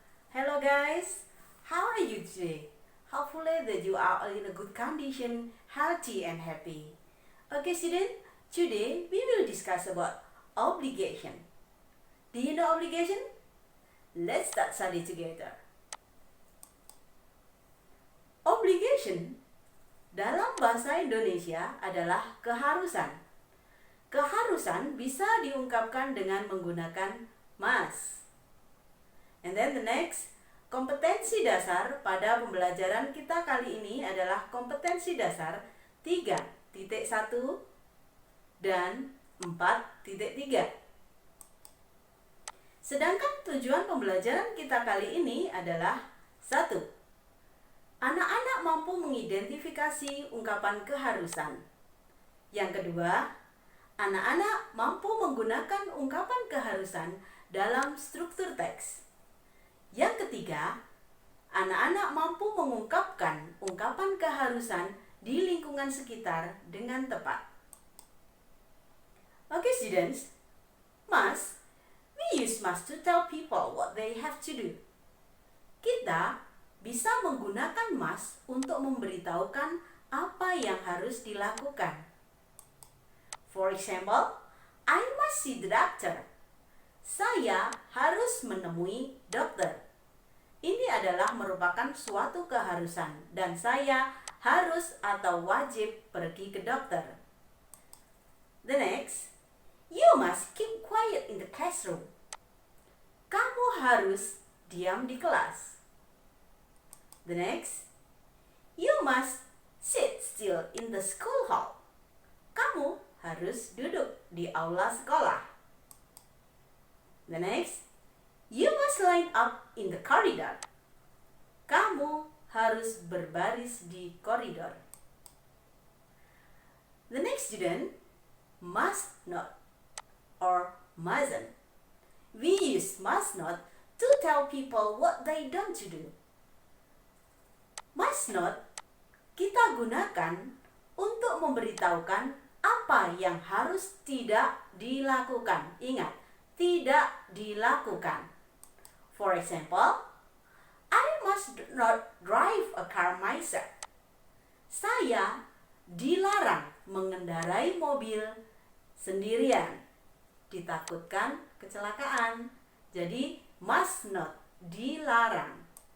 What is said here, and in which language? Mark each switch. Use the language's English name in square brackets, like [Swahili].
[English] Hello guys, how are you today? Hopefully that you are in a good condition, healthy and happy. Okay student, today we will discuss about obligation. Do you know obligation? Let's start study together. [Indonesian] Obligation dalam bahasa Indonesia adalah keharusan. Keharusan bisa diungkapkan dengan menggunakan must. [English] And then the next, [Indonesian] kompetensi dasar pada pembelajaran kita kali ini adalah kompetensi dasar 3.1 dan 4.3. Sedangkan tujuan pembelajaran kita kali ini adalah 1. Anak-anak mampu mengidentifikasi ungkapan keharusan. Yang kedua, anak-anak mampu menggunakan ungkapan keharusan dalam struktur teks. Yang ketiga, anak-anak mampu mengungkapkan ungkapan keharusan di lingkungan sekitar dengan tepat. [English] Okay students, must, we use must to tell people what they have to do. [Indonesian] Kita bisa menggunakan must untuk memberitahukan apa yang harus dilakukan. [English] For example, I must see the doctor. [Indonesian] Saya harus menemui dokter. Ini adalah merupakan suatu keharusan dan saya harus atau wajib pergi ke dokter. [English] The next, you must keep quiet in the classroom. [Indonesian] Kamu harus diam di kelas. [English] The next, you must sit still in the school hall. [Indonesian] Kamu harus duduk di aula sekolah. [English] The next, you must line up in the corridor. [Indonesian] Kamu harus berbaris di koridor. [English] The next student, must not or mustn't. We use must not to tell people what they don't to do. [Indonesian] Must not kita gunakan untuk memberitahukan apa yang harus tidak dilakukan. Ingat, tidak dilakukan. For example, I must not drive a car myself. Saya dilarang mengendarai mobil sendirian. Ditakutkan kecelakaan. Jadi, must not, dilarang.